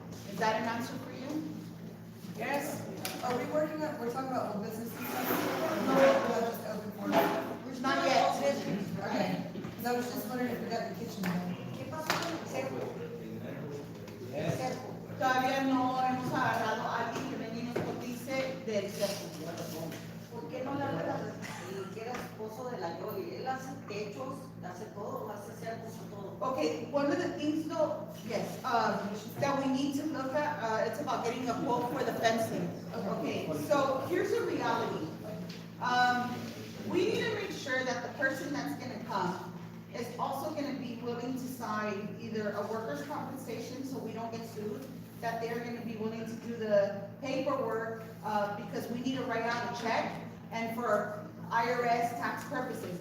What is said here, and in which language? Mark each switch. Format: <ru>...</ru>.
<en>Is that an answer for you? Yes. Are we working on, we're talking about old business and stuff? No, we're just open for it. We're Not still yet. all business. Okay. So I was just wondering if we got the kitchen done.</en> <es>¿Qué pasó con el cerco?</es> <en>Yes.</en> <es>Todavía no hemos agarrado a alguien que venga y nos cotice del cerco. ¿Por qué no le hablas al que era esposo de la Yoli? Él hace techos, hace todo, hace cercos y todo.</es> <en>Okay, one of the things though, yes, that we need to look at, it's about getting a quote for the fencing. Okay, so here's the reality. We need to make sure that the person that's gonna come is also gonna be willing to sign either a workers' compensation, so we don't get sued, that they're gonna be willing to do the paperwork, because we need to write out a check, and for IRS tax purposes.</en>